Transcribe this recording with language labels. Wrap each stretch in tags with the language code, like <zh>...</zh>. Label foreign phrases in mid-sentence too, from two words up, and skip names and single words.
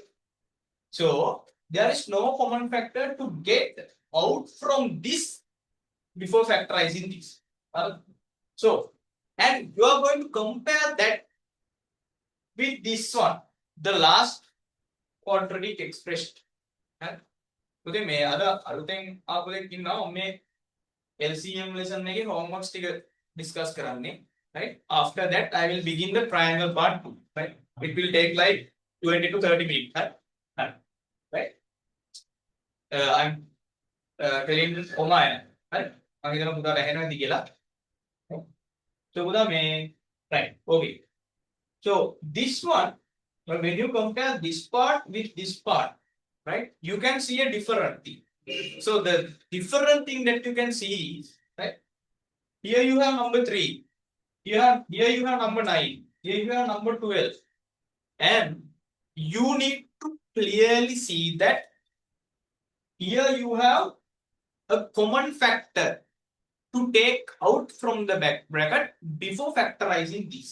<en>So there is no common factor to get out from this before factorizing this. So, and you are going to compare that with this one, the last quadratic expression.</en> <si>Today මේ අද අලුතෙන් ආපු දෙයක් ඉන්නවා මේ</si> <en>LCM lesson</en> <si>එකේ homeworks ටික discuss කරන්නේ,</si> <en>right? After that I will begin the triangle part 2, right? It will take like 20 to 30 minutes, right? I'm telling this Omaya, right?</en> <si>මම හිතනවා පුතාට ඇහෙනවා ඇති කියලා. So පුතා මේ</si> <en>right, okay. So this one, when you compare this part with this part, right, you can see a different thing. So the different thing that you can see is, right, here you have number 3, here you have number 9, here you have number 12, and you need to clearly see that here you have a common factor to take out from the bracket before factorizing this.</en>